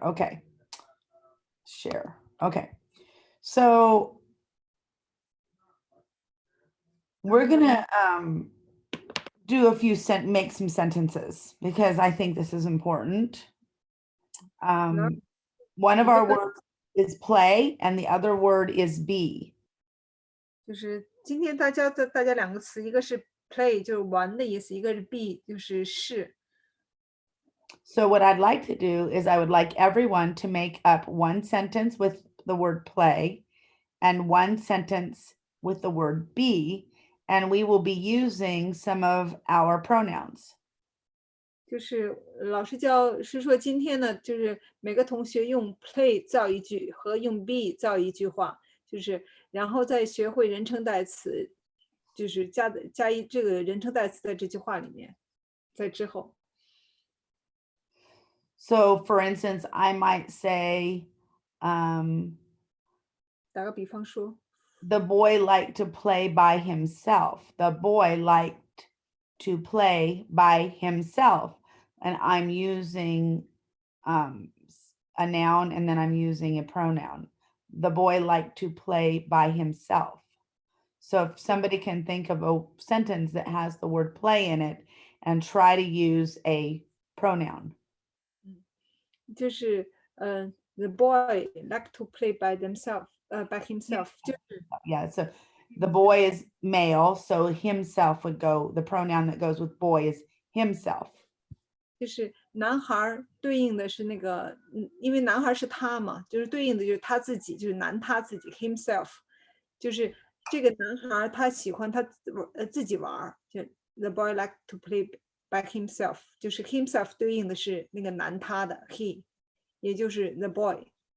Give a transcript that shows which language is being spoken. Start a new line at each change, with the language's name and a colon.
English: Okay, share. Okay, so we're going to do a few make some sentences because I think this is important. One of our words is play and the other word is be.
Chinese: 就是今天大家两个词，一个是 play 就是玩的意思，一个是 be 就是是。
English: So what I'd like to do is I would like everyone to make up one sentence with the word play and one sentence with the word be, and we will be using some of our pronouns.
Chinese: 就是老师是说今天呢，就是每个同学用 play 造一句和用 be 造一句话，就是然后再学会人称代词，就是加这个人称代词在这句话里面，在之后。
English: So for instance, I might say,
Chinese: 打个比方说
English: the boy liked to play by himself. The boy liked to play by himself. And I'm using a noun and then I'm using a pronoun. The boy liked to play by himself. So if somebody can think of a sentence that has the word play in it and try to use a pronoun. 就是the boy like to play by himself. 就是 Yeah, so the boy is male, so himself would go, the pronoun that goes with boy is himself.
Chinese: 就是男孩儿对应的是那个，因为男孩儿是他嘛，就是对应的就是他自己，就是男他自己 himself，就是这个男孩儿他喜欢他自己玩儿，就
English: the boy like to play by himself，
Chinese: 就是 himself 对应的是那个男他的 he，也就是 the boy。